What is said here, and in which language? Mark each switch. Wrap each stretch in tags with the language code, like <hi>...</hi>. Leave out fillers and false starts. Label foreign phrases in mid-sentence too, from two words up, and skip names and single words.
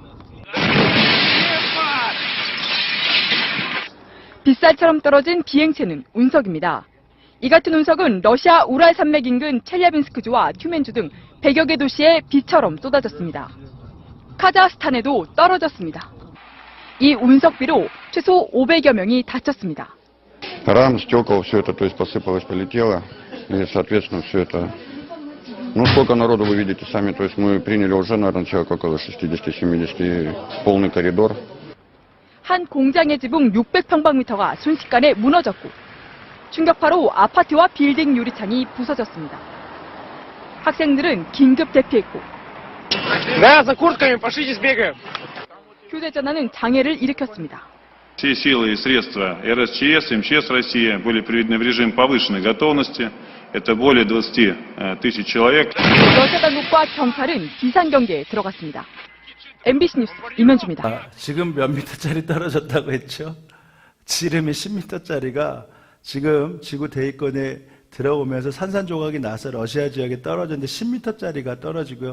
<ko>빗살처럼 떨어진 비행체는 운석입니다. 이 같은 운석은 러시아 우랄 산맥 인근 첼야빈스크주와 튜멘주 등 100여 개 도시에 비처럼 쏟아졌습니다. 카자흐스탄에도 떨어졌습니다. 이 운석비로 최소 500여 명이 다쳤습니다.</ko> <ru>Рам, стекол, все это, то есть посыпалось, полетело, и, соответственно, все это. Ну, сколько народу вы видите сами, то есть мы приняли уже, наверное, человек около 60-70, полный коридор.</ru> <ko>한 공장의 지붕 600평방미터가 순식간에 무너졌고 충격파로 아파트와 빌딩 유리창이 부서졌습니다. 학생들은 긴급 대피했고 휴대전화는 장애를 일으켰습니다.</ko> <ru>Все силы и средства РСЧС, МЧС России были приведены в режим повышенной готовности. Это более 20 тысяч человек.</ru> <ko>러시아 당국과 경찰은 비상경계에 들어갔습니다. MBC 뉴스 임현주입니다. 지금 몇 미터짜리 떨어졌다고 했죠? 지름이 10미터짜리가 지금 지구 대기권에 들어오면서 산산조각이 나서 러시아 지역에 떨어졌는데 10미터짜리가 떨어지고요.</ko>